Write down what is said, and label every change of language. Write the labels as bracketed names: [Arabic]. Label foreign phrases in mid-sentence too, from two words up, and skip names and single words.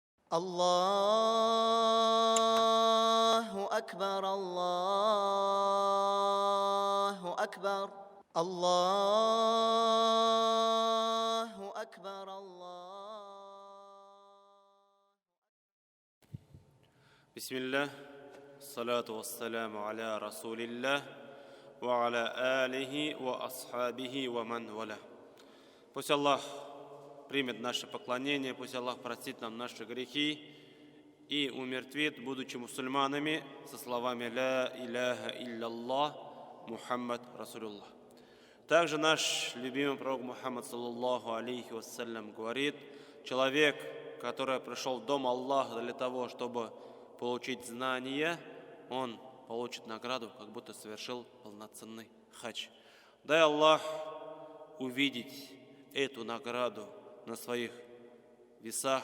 [Arabic] الله أكبر الله أكبر الله أكبر الله. بسم الله الصلاة والسلام على رسول الله وعلى آله وأصحابه ومن والاه. [Russian] Пусть Аллах примет наше поклонение, пусть Аллах простит нам наши грехи и умертвит, будучи мусульманами, со словами [Arabic] «لا إله إلا الله، محمد رسول الله». [Russian] Также наш любимый пророк Мухаммад [Arabic] صلى الله عليه وسلم [Russian] говорит: человек, который пришел в дом Аллаха для того, чтобы получить знания, он получит награду, как будто совершил полноценный хадж. Дай Аллах увидеть эту награду на своих весах.